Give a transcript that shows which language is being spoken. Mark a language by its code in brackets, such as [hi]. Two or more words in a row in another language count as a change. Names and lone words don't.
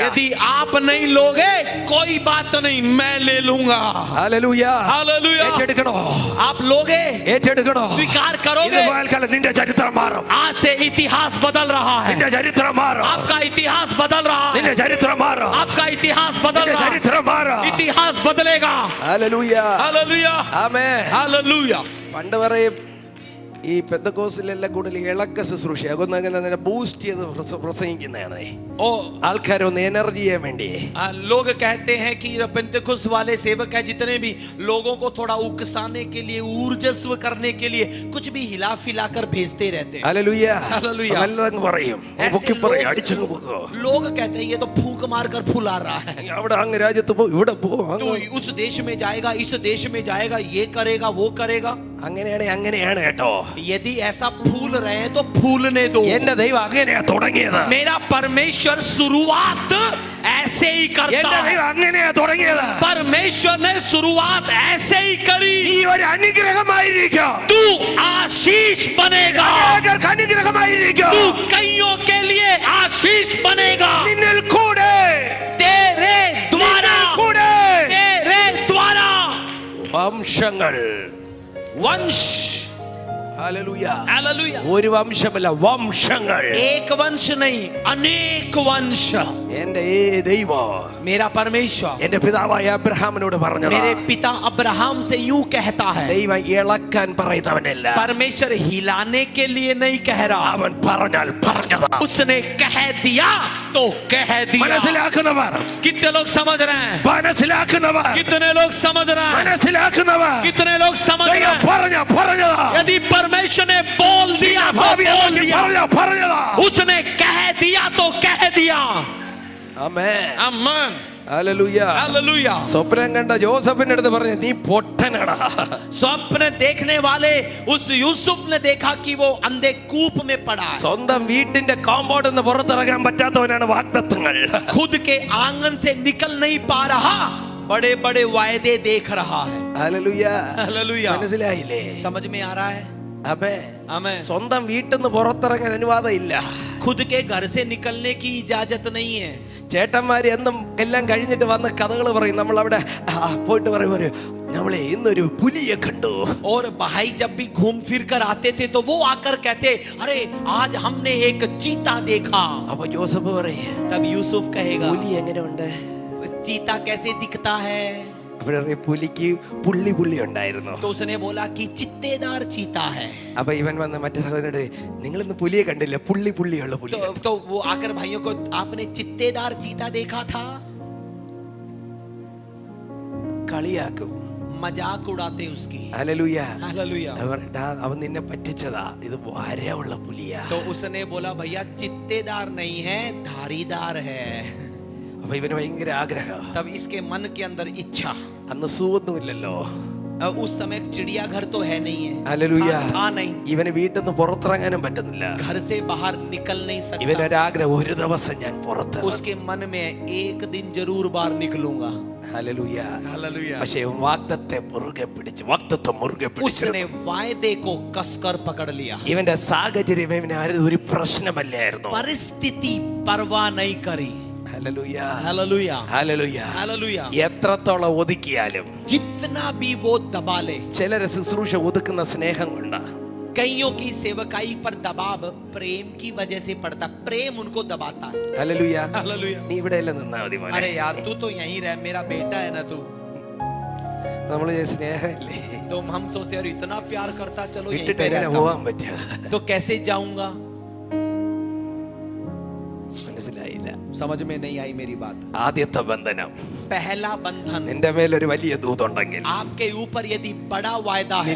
[hi] यदि आप नहीं लोगे कोई बात नहीं, मैं ले लूंगा. [ml] ഹല്ലേലൂയ. [hi] हालेलुया. [ml] ഏറ്റെടുക്കണോ? [hi] आप लोगे, [ml] ഏറ്റെടുക്കണോ? [hi] स्वीकार [ml] ഇന്ന് [hi] करोगे. [ml] പകൽക്കാലം നിന്റെ ചരിത്രം മാറും. [hi] आज से इतिहास बदल रहा है. [ml] നിന്റെ ചരിത്രം മാറും. [hi] आपका इतिहास बदल रहा [ml] നിന്റെ [hi] है. [ml] ചരിത്രം മാറും. [hi] आपका इतिहास बदल [ml] നിന്റെ [hi] रहा है. [ml] ചരിത്രം മാറും. [hi] इतिहास बदलेगा. [ml] ഹല്ലേലൂയ. [hi] हालेलुया, [ml] ആമേൻ. [hi] हालेलुया. [ml] പണ്ട് പറയും ഈ പെന്തക്കോസിലെല്ലാം കൂടുതൽ ഇളക്ക ശുശ്രൂഷ അതൊന്നും അങ്ങനെ ബൂസ്റ്റ് ചെയ്ത് പ്രസംഗിക്കുന്നതാണ്. [hi] और [ml] ആൾക്കാരൊന്ന് എനർജി ചെയ്യാൻ വേണ്ടി. [hi] लोग कहते हैं कि पेंटेकोस्त वाले सेवक है जितने भी लोगों को थोड़ा उकसाने के लिए, ऊर्जस्व करने के लिए कुछ भी हिला फिला कर भेजते रहते हैं. [ml] ഹല്ലേലൂയ. ഹല്ലേലൂയ. നല്ലതങ്ങ് പറയും, പൊക്കി പറയും, അടിച്ചങ്ങ് പോകും. [hi] लोग कहते हैं ये तो फूंक मार कर फुला रहा है. [ml] അവിടെ അങ്ങ് രാജ്യത്ത് പോ, ഇവിടെ പോ, [hi] तो उस देश में जाएगा, इस देश में जाएगा, ये करेगा, वो करेगा. [ml] അങ്ങനെയാണ് കേട്ടോ. [hi] यदि ऐसा फूल रहे हैं तो फूलने दो. [ml] എന്റെ ദൈവം അങ്ങനെയാ തുടങ്ങിയത്. [hi] मेरा परमेश्वर शुरुआत ऐसे ही करता [ml] എന്റെ [hi] है. [ml] ദൈവം അങ്ങനെയാ തുടങ്ങിയത്. [hi] परमेश्वर ने शुरुआत ऐसे ही करी. [ml] നീ ഒരു അനുഗ്രഹമായിരിക്കും. [hi] तू आशीष बनेगा. [ml] അനേകർക്ക് അനുഗ്രഹമായിരിക്കും. [hi] तू कईयों के लिए आशीष बनेगा. [ml] നിന്നിൽ കൂടെ, [hi] तेरे द्वारा, [ml] കൂടെ [hi] तेरे द्वारा [ml] വംശങ്ങൾ. [hi] वंश. [ml] ഹല്ലേലൂയ. [hi] हालेलुया. [ml] ഒരു വംശമല്ല, വംശങ്ങൾ. [hi] एक वंश नहीं, अनेक वंश. [ml] എന്റെ ദൈവം [hi] मेरा परमेश्वर [ml] എന്റെ പിതാവായ അബ്രഹാമിനോട് പറഞ്ഞത്, [hi] मेरे पिता अब्राहम से यूं कहता है. [ml] ദൈവം ഇളക്കാൻ പറയുന്നവനല്ല, [hi] परमेश्वर हिलाने के लिए नहीं कह रहा. [ml] അവൻ പറഞ്ഞാൽ പറഞ്ഞതാ. [hi] उसने कह दिया तो कह दिया. [ml] മനസ്സിലാക്കുന്നവർ, [hi] कितने लोग समझ रहे हैं? [ml] മനസ്സിലാക്കുന്നവർ, [hi] कितने लोग समझ रहे हैं? [ml] മനസ്സിലാക്കുന്നവർ, [hi] कितने लोग समझ रहे [ml] ദൈവം [hi] हैं? [ml] പറഞ്ഞതാ. [hi] यदि परमेश्वर ने बोल दिया तो बोल दिया. [ml] പറഞ്ഞതാ. [hi] उसने कह दिया तो कह दिया. [ml] ആമേൻ. [hi] आमीन. [ml] ഹല്ലേലൂയ. [hi] हालेलुया. [ml] സ്വപ്നം കണ്ട ജോസഫിന്റെ അടുത്ത് പറഞ്ഞു, നീ പൊട്ടനടാ. [hi] स्वप्न देखने वाले उस यूसुफ ने देखा कि वो अंधे कूप में पड़ा है. [ml] സ്വന്തം വീട്ടിന്റെ കോമ്പൗണ്ടിൽ നിന്ന് പുറത്തിറങ്ങാൻ പറ്റാത്തവനാണ് വാഗ്ദത്തങ്ങൾ. [hi] खुद के आंगन से निकल नहीं पा रहा, बड़े बड़े वायदे देख रहा है. [ml] ഹല്ലേലൂയ. [hi] हालेलुया. [ml] മനസ്സിലായില്ലേ? [hi] समझ में आ रहा है? [ml] ആമേൻ. [hi] आमीन. [ml] സ്വന്തം വീട്ടിൽ നിന്ന് പുറത്തിറങ്ങാൻ അനുവാദം ഇല്ല. [hi] खुद के घर से निकलने की इजाजत नहीं है. [ml] ചേട്ടന്മാര് എന്നും എല്ലാം കഴിഞ്ഞിട്ട് വന്ന് കഥകൾ പറയും. നമ്മൾ അവിടെ പോയിട്ട് പറയും, നമ്മളെ ഇന്നൊരു പുലിയെ കണ്ടു. [hi] और भाई जब भी घूम फिर कर आते थे तो वो आकर कहते, अरे आज हमने एक चीता देखा. [ml] അപ്പൊ ജോസഫ് പറയും, [hi] तब यूसुफ कहेगा, [ml] പുലി എങ്ങനെയുണ്ട്? [hi] चीता कैसे दिखता है? [ml] അപ്പോഴേ പുലിക്ക് പുള്ളി ഉണ്ടായിരുന്നു. [hi] तो उसने बोला कि चित्तेदार चीता है. [ml] അപ്പൊ ഇവൻ വന്ന് മറ്റേ സഹോദരനോട്, നിങ്ങൾ ഇന്ന് പുലിയെ കണ്ടില്ല, പുള്ളിയുള്ള പുലി. [hi] तो वो आकर भाइयों को, आपने चित्तेदार चीता देखा था? [ml] കളിയാക്കും. [hi] मजाक उड़ाते उसकी. [ml] ഹല്ലേലൂയ. [hi] हालेलुया. [ml] അവൻ നിന്നെ പറ്റിച്ചതാ, ഇത് വരവുള്ള പുലിയാ. [hi] तो उसने बोला, भैया चित्तेदार नहीं है, धारीदार है. [ml] അപ്പൊ ഇവന് ഭയങ്കര ആഗ്രഹം. [hi] तब इसके मन के अंदर इच्छा. [ml] അന്ന് സൂവൊന്നുമില്ലല്ലോ. [hi] उस समय चिड़ियाघर तो है नहीं है, [ml] ഹല്ലേലൂയ. [hi] था नहीं, [ml] ഇവന് വീട്ടിൽ നിന്ന് പുറത്തിറങ്ങാനും പറ്റുന്നില്ല. [hi] घर से बाहर निकल नहीं सकता. [ml] ഇവനൊരാഗ്രഹം, ഒരു ദിവസം ഞാൻ പുറത്ത്. [hi] उसके मन में एक दिन जरूर बाहर निकलूंगा. [ml] ഹല്ലേലൂയ. [hi] हालेलुया. [ml] പക്ഷേ വാഗ്ദത്തെ മുറുകെ പിടിച്ച്, വാഗ്ദത്തം മുറുകെ പിടിച്ചു. [hi] उसने वायदे को कसकर पकड़ लिया. [ml] ഇവന്റെ സാഹചര്യം ഇവന് ആരും ഒരു പ്രശ്നമല്ലായിരുന്നു. [hi] परिस्थिति परवाह नहीं करी. [ml] ഹല്ലേലൂയ. [hi] हालेलुया. [ml] ഹല്ലേലൂയ. [hi] हालेलुया. [ml] എത്രത്തോളം ഒതുക്കിയാലും [hi] जितना भी वो दबा ले, [ml] ചിലര് ശുശ്രൂഷ ഒതുക്കുന്ന സ്നേഹം കൊണ്ടാ. [hi] कईयों की सेवकाई पर दबाव प्रेम की वजह से पड़ता, प्रेम उनको दबाता है. [ml] ഹല്ലേലൂയ. [hi] हालेलुया. [ml] നീ ഇവിടെ അല്ലേ നിന്നാ മതി മോനെ. [hi] अरे यार तू तो यहीं रह, मेरा बेटा है ना तू. [ml] നമ്മള് സ്നേഹമല്ലേ, [hi] तो हम सोचते हैं यार इतना प्यार करता, चलो यहीं [ml] വിട്ടിട്ട് [hi] पे [ml] എങ്ങനെ [hi] रहता [ml] പോവാൻ [hi] हूं. [ml] പറ്റുക? [hi] तो कैसे जाऊंगा? [ml] മനസ്സിലായില്ല. [hi] समझ में नहीं आई मेरी बात. [ml] ആദ്യത്തെ ബന്ധനം, [hi] पहला बंधन, [ml] നിന്റെ മേലൊരു വലിയ ദൂതുണ്ടെങ്കിൽ, [hi] आपके ऊपर यदि बड़ा वायदा है,